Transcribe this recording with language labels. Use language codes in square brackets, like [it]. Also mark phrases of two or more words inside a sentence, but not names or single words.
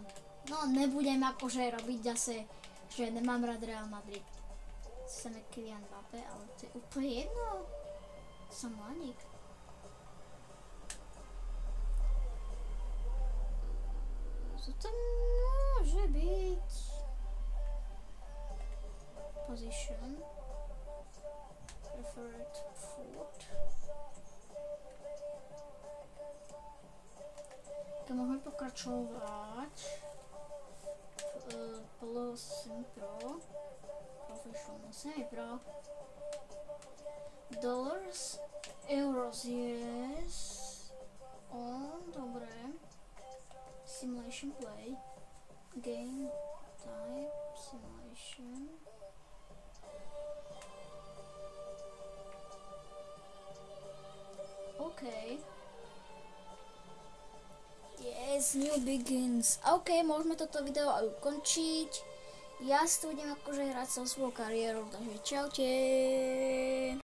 [sk] No nebudem akože robiť zase, že nemám rád Real Madrid. Chceme Kylian Mbappé, ale to je úplne jedno. Som mladík. Co to môže byť? [en] Position. Preferred foot. [sk] Tak môžeme pokračovať. [en] Plus Pro. Professional Semi-Pro. Dollars. Euros, yes. Dobre. Simulation play. Game type. Simulation. OK. Yes, new begins. [sk] OK, môžeme toto video aj ukončiť. Ja si tu budem akože hrať sa svojou kariérou, takže čaute.